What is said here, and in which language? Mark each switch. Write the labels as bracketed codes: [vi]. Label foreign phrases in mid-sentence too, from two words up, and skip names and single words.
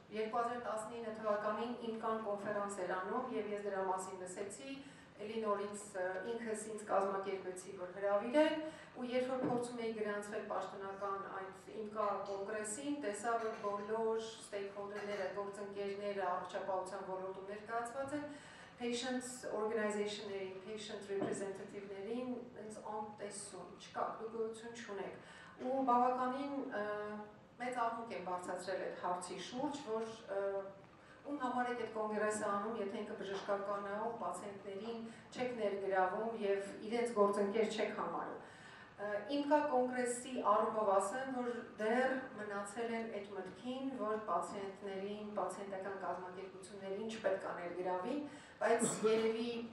[hy] 2019 թվականին IMCAN կոնֆերանս էր անում եւ ես դրա մասին լսեցի, էլի նորից ինքս ինձ կազմակերպեցի, որ հրավիրեն, ու երբ որ փորձում էի գրանցվել պաշտոնական այդ IMCA կոնգրեսին, տեսա, որ բոլոր stakeholder-ները, գործընկերները, առողջապահության ոլորտում ներկայացված են, [en] patients organization-ներին, patient [hy] representative-ներին ինձ անտեսում, չկա, գոյություն չունեք։ Ու բավականին մեծ աղմուկ եմ բարձրացրել այդ հարցի շուրջ, որ ում համար եք այդ կոնգրեսը անում, եթե ինքը բժշկական է, ու պացիենտներին չեք ներգրավում եւ իրենց գործընկեր չեք համարում։ IMCA կոնգրեսի առումով ասեմ, որ դեռ մնացել են այդ մտքին, որ պացիենտներին, պացիենտական կազմակերպություններին չպետք է ներգրավի, բայց երևի